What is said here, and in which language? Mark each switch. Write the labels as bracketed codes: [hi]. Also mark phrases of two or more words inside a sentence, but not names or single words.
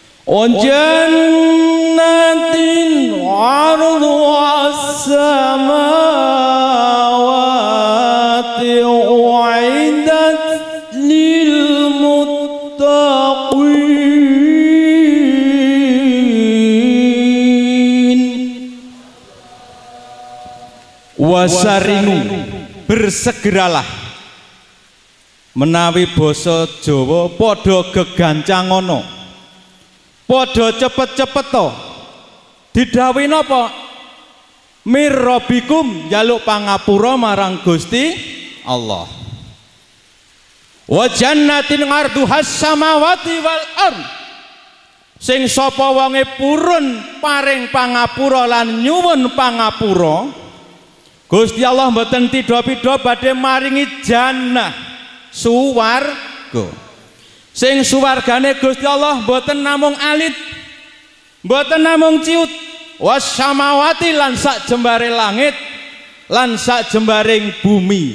[ar] جنّة عرضها السماوات أعدّت للمتّقين. [id] Wasarinu, bersegeralah. [jv] Menawi basa Jawa padha gegancangono, padha cepet-cepet to. Didhawuhi napa? [ar] من ربّكم, [jv] njaluk pangapura marang Gusti Allah. [ar] وجنّة عرضها السماوات والأرض. [jv] Sing sapa wonge purun paring pangapura lan nyuwun pangapura, Gusti Allah mboten tida-pida badhe maringi jannah suwarga. Sing suwargane Gusti Allah mboten namung alit, mboten namung ciut, wasamawati lan sak jembare langit lan sak jembaring bumi.